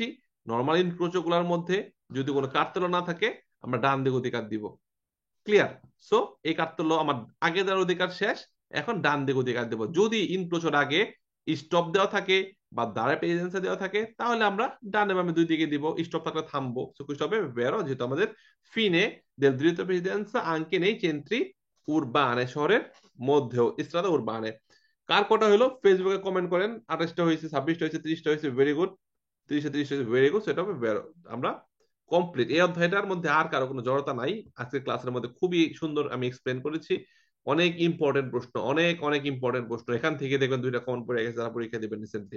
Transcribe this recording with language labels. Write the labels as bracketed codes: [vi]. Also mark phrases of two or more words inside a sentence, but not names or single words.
[bn] নর্মাল ইনক্রোচগুলোর মধ্যে যদি কোনো কার্তল্য না থাকে, আমরা ডান দিকে অধিকার দিব। ক্লিয়ার? সো এই কার্তল্য আমার আগে দেওয়ার অধিকার শেষ, এখন ডান দিকে অধিকার দেব। যদি ইনক্রোচের আগে স্টপ দেওয়া থাকে বা দাঁড়ে প্রেসিডেন্সি দেওয়া থাকে, তাহলে আমরা ডানে বামে দুই দিকে দিব, স্টপ থাকলে থামবো। সো স্টপে বেরো, যেহেতু আমাদের [it] ফিনে del diritto di presidenza anche nei centri urbane, [bn] শহরের মধ্যেও, [it] strada urbane. [bn] কার কটা হলো ফেসবুকে কমেন্ট করেন, 28টা হয়েছে, 26টা হয়েছে, 30টা হয়েছে, [en] very good. [bn] 30-30 হয়েছে, [en] very good. [bn] সেটা হবে আমরা কমপ্লিট। এই অধ্যায়টার মধ্যে আর কারো কোনো জড়তা নাই। আজকের ক্লাসের মধ্যে খুবই সুন্দর আমি এক্সপ্লেন করেছি। অনেক ইম্পর্টেন্ট প্রশ্ন, অনেক অনেক ইম্পর্টেন্ট প্রশ্ন, এখান থেকে দেখবেন 2টা কমন পড়ে গেছে যারা পরীক্ষা দেবেন রিসেন্টলি।